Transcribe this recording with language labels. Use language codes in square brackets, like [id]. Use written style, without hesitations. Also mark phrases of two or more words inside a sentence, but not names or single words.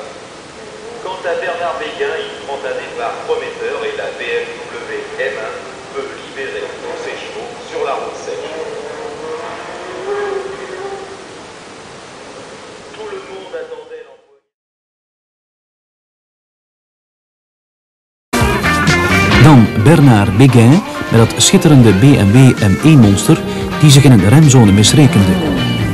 [fr] Quant à Bernard Béguin, il prend un départ prometteur et la BMW M1 peut libérer tous ses chevaux sur la route sèche. Tout le monde attendait l'envoi. [nl] Donc, Bernard Béguin met dat schitterende BMW M1 monster die zich in een remzone misrekende.